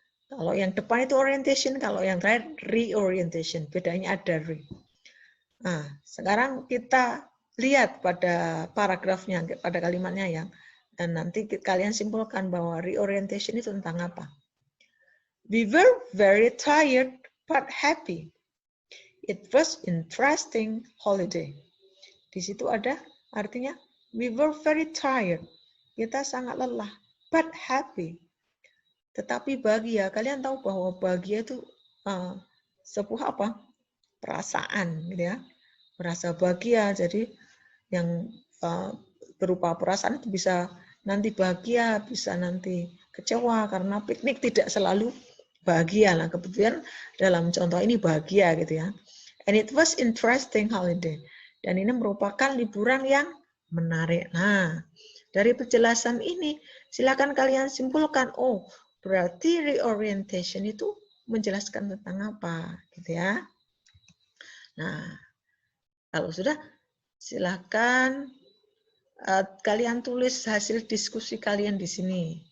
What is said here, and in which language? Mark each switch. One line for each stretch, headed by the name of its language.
Indonesian: Kalau yang depan itu orientation, kalau yang terakhir reorientation. Bedanya ada re. Nah, sekarang kita lihat pada paragrafnya, pada kalimatnya yang dan nanti kalian simpulkan bahwa reorientation itu tentang apa.
English: We were very tired but happy. It was interesting holiday.
Indonesian: Di situ ada artinya
English: we were very tired.
Indonesian: Kita sangat lelah
English: but happy.
Indonesian: Tetapi bahagia. Kalian tahu bahwa bahagia itu sebuah apa? Perasaan gitu ya. Merasa bahagia. Jadi yang berupa perasaan itu bisa nanti bahagia, bisa nanti kecewa karena piknik tidak selalu bahagia. Nah, kebetulan dalam contoh ini bahagia gitu ya.
English: And it was interesting holiday.
Indonesian: Dan ini merupakan liburan yang menarik. Nah, dari penjelasan ini silakan kalian simpulkan, oh, berarti reorientation itu menjelaskan tentang apa, gitu ya. Nah, kalau sudah silakan kalian tulis hasil diskusi kalian di sini.